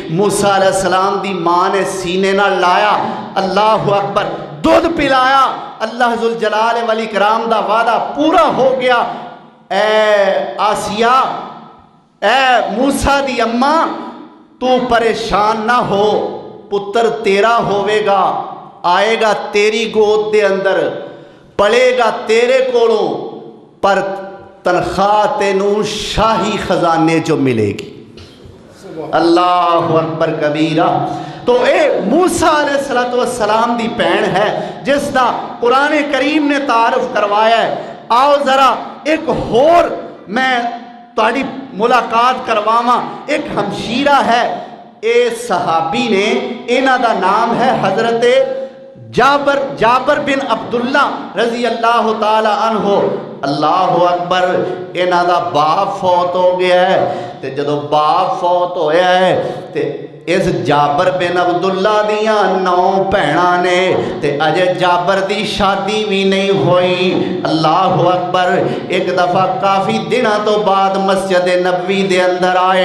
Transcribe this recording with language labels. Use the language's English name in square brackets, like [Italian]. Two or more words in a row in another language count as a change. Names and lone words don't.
[Punjabi] ਮੂਸਾ ਅਲੈਹਿਸਲਾਮ ਦੀ ਮਾਂ ਨੇ ਸੀਨੇ ਨਾਲ ਲਾਇਆ, [Arabic] الله أكبر, [Punjabi] ਦੁੱਧ ਪਿਲਾਇਆ। ਅੱਲਾਹ [Arabic] ذو الجلال والإكرام [Punjabi] ਦਾ ਵਾਅਦਾ ਪੂਰਾ ਹੋ ਗਿਆ। ਐ ਆਸੀਆ, ਐ ਮੂਸਾ ਦੀ ਅੰਮਾ, ਤੂੰ ਪਰੇਸ਼ਾਨ ਨਾ ਹੋ, ਪੁੱਤਰ ਤੇਰਾ ਹੋਵੇਗਾ, ਆਏਗਾ ਤੇਰੀ ਗੋਦ ਦੇ ਅੰਦਰ, ਪਲੇਗਾ ਤੇਰੇ ਕੋਲੋਂ, ਪਰ ਤਨਖ਼ਾਹ ਤੈਨੂੰ ਸ਼ਾਹੀ ਖ਼ਜ਼ਾਨੇ ਚੋਂ ਮਿਲੇਗੀ। [Arabic] الله أكبر كبيرا. [Punjabi] ਤੋ ਯੇ ਮੂਸਾ ਅਲੈਹਿਸਸਲਾਮ ਦੀ ਭੈਣ ਹੈ ਜਿਸਕਾ ਕੁਰਾਨ ਕਰੀਮ ਨੇ ਤਾਰੁਫ਼ ਕਰਵਾਇਆ ਹੈ। ਆਓ ਜ਼ਰਾ ਏਕ ਹੋਰ ਮੈਂ ਤੁਹਾਡੀ ਮੁਲਾਕਾਤ ਕਰਵਾਵਾਂ। ਏਕ ਹਮਸ਼ੀਰਾ ਹੈ, ਯੇ ਸਹਾਬੀ ਨੇ, ਇਨ੍ਹਾਂ ਦਾ ਨਾਮ ਹੈ ਹਜ਼ਰਤ ਜਾਬਰ ਬਿਨ ਅਬਦੁੱਲਾ [Arabic] رضي الله تعالى عنه. الله أكبر. [Punjabi] ਇਨ੍ਹਾਂ ਦਾ ਬਾਪ ਫ਼ੌਤ ਹੋ ਗਿਆ ਹੈ ਤੇ ਜਦੋਂ ਬਾਪ ਫ਼ੌਤ ਹੋਇਆ ਹੈ ਤੇ ਇਸ ਜਾਬਰ ਬਿਨ ਅਬਦੁੱਲਾ ਦੀਆਂ 9 ਭੈਣਾਂ ਨੇ ਤੇ ਅਜੇ ਜਾਬਰ ਦੀ ਸ਼ਾਦੀ ਭੀ ਨਹੀਂ ਹੋਈ। [Arabic] الله أكبر. [Punjabi] ਏਕ ਦਫ਼ਾ ਕਾਫ਼ੀ ਦਿਨੋਂ ਤੋ ਬਾਦ ਮਸਜਿਦ ਨਬਵੀ ਦੇ ਅੰਦਰ ਆਏ।